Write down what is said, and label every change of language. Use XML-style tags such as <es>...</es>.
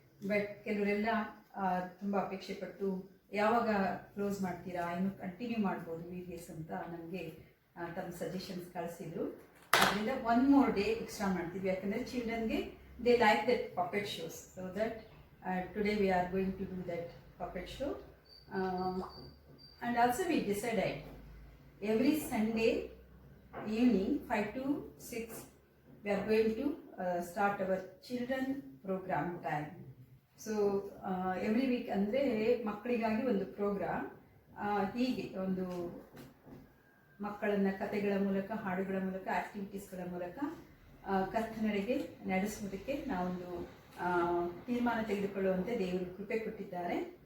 <kn>But ಕೆಲವರೆಲ್ಲ ತುಂಬ ಅಪೇಕ್ಷೆ ಪಟ್ಟು ಯಾವಾಗ ಕ್ಲೋಸ್ ಮಾಡ್ತೀರಾ, ಇನ್ನು ಕಂಟಿನ್ಯೂ ಮಾಡ್ಬೋದು VBS ಅಂತ ನಮಗೆ ತಮ್ಮ ಸಜೆಷನ್ಸ್ ಕಳಿಸಿದ್ರು. ಅದರಿಂದ 1 more day ಎಕ್ಸ್ಟ್ರಾ ಮಾಡ್ತಿದ್ವಿ. ಯಾಕಂದರೆ ಚಿಲ್ಡ್ರನ್ಗೆ</kn> <en>They like that puppet shows. So that today we are going to do that puppet show. And also we decided every Sunday evening 5 to 6 we are going to start our children program time. So every week</en> <kn>ಅಂದರೆ ಮಕ್ಕಳಿಗಾಗಿ ಒಂದು program, ಹೀಗೆ ಒಂದು ಮಕ್ಕಳನ್ನು ಕಥೆಗಳ ಮೂಲಕ, ಹಾಡುಗಳ ಮೂಲಕ, ಆ್ಯಕ್ಟಿವಿಟೀಸ್ಗಳ ಮೂಲಕ ಕರ್ತನೆಡೆಗೆ ನಡೆಸುವುದಕ್ಕೆ ನಾವೊಂದು ತೀರ್ಮಾನ ತೆಗೆದುಕೊಳ್ಳುವಂತೆ ದೇವರು ಕೃಪೆ ಕೊಟ್ಟಿದ್ದಾರೆ.</kn>